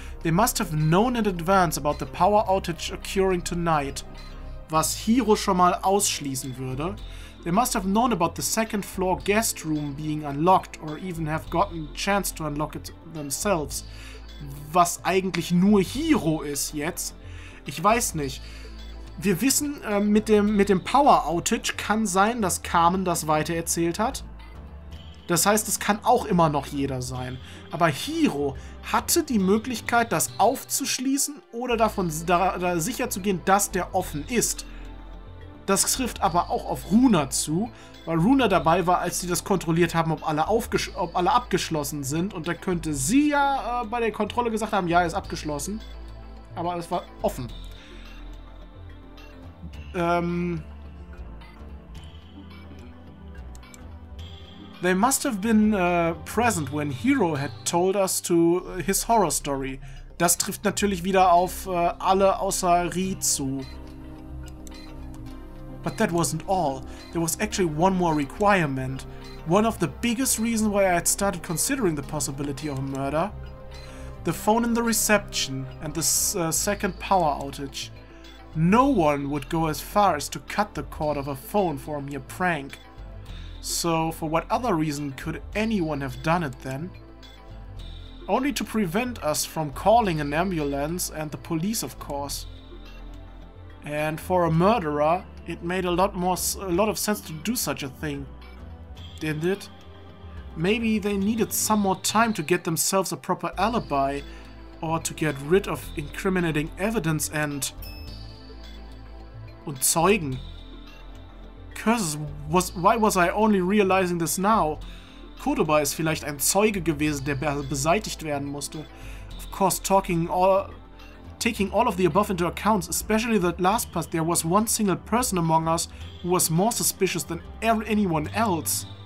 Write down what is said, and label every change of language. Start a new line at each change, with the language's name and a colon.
English: They must have known in advance about the power outage occurring tonight,
German: was Hiro schon mal ausschließen würde.
English: They must have known about the 2nd floor guest room being unlocked or even have gotten a chance to unlock it themselves.
German: Was eigentlich nur Hiro ist jetzt. Ich weiß nicht. Wir wissen, mit dem Power Outage kann sein, dass Carmen das weitererzählt hat. Das heißt, es kann auch immer noch jeder sein. Aber Hiro hatte die Möglichkeit, das aufzuschließen oder davon sicher zu gehen, dass der offen ist. Das trifft aber auch auf Runa zu, weil Runa dabei war, als sie das kontrolliert haben, ob alle abgeschlossen sind. Und da könnte sie ja bei der Kontrolle gesagt haben, ja, ist abgeschlossen. Aber es war offen.
English: They must have been present when Hiro had told us his horror story.
German: Das trifft natürlich wieder auf alle außer Rie zu.
English: But that wasn't all. There was actually one more requirement. One of the biggest reasons why I had started considering the possibility of a murder. The phone in the reception and the 2nd power outage. No one would go as far as to cut the cord of a phone for a mere prank. So, for what other reason could anyone have done it then? Only to prevent us from calling an ambulance and the police, of course. And for a murderer, it made a lot of sense to do such a thing, didn't it? Maybe they needed some more time to get themselves a proper alibi, or to get rid of incriminating evidence
German: und Zeugen.
English: Curses, why was I only realizing this now?
German: Kodoba ist vielleicht ein Zeuge gewesen, der beseitigt werden musste.
English: Of course, taking all of the above into account, especially that last part, there was one single person among us who was more suspicious than anyone else.